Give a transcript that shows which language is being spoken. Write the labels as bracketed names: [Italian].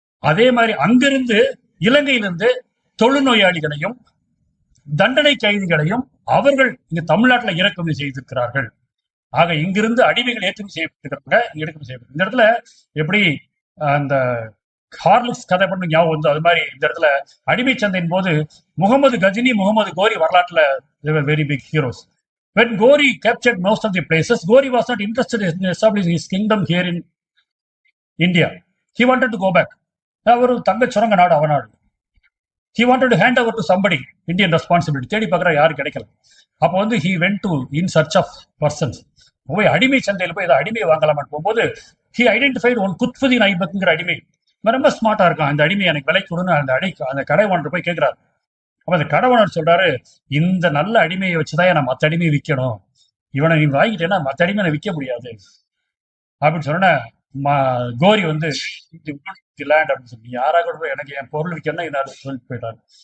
[Tamil] அதே மாதிரி அங்கிருந்து இலங்கையிலிருந்து தொழுநோயாளிகளையும் தண்டனை கைதிகளையும் அவர்கள் இங்க தமிழ்நாட்டில் இறக்குமதி செய்திருக்கிறார்கள். ஆக இங்கிருந்து அடிமைகள் ஏற்றுமதி செய்யப்பட்டிருக்கிறாங்க, இறக்குமதி செய்யப்பட்டு. இந்த இடத்துல எப்படி அந்த ஹார்லிக்ஸ் கதை பண்ண ஞாபகம் வந்து அது மாதிரி இந்த இடத்துல அடிமை சந்தையின் போது முகமது கஜினி, முகமது கோரி வரலாற்றுல very big heroes. [English] When Gori captured most of the places, Gori was not interested in establishing his kingdom here in India. He wanted to go back. [Tamil] அவர் தங்க சுரங்க நாடு அவநாடு. [English] He wanted to hand over to somebody, Indian responsibility. [Tamil] தேடி பார்க்குற யாரும் கிடைக்கல. அப்போ வந்து [English] he went to in search of persons. [Tamil] போய் அடிமை சந்தையில் போய் ஏதாவது அடிமையை வாங்கலாமான்னு போகும்போது [English] he identified one [Tamil] குத்புதீன் ஐபக்ங்கிற அடிமை. ரொம்ப ஸ்மார்ட்டா இருக்கான். அந்த அடிமை எனக்கு விலை கொடுன்னு அந்த கடை ஓனர் போய் கேட்கிறாரு. அப்ப அந்த கடை ஓனர் சொல்றாரு, இந்த நல்ல அடிமையை வச்சுதான் நான் மற்ற அடிமையை விற்கணும். இவனை நீ வாங்கிட்டேன்னா மற்ற அடிமையை விற்க முடியாது அப்படின்னு சொன்ன கோரி வந்து லேண்ட் அப்படின்னு சொல்லி யாராக கூட எனக்கு என் பொருள் விற்கணும்னா என்ன சொல்லிட்டு போயிட்டாரு.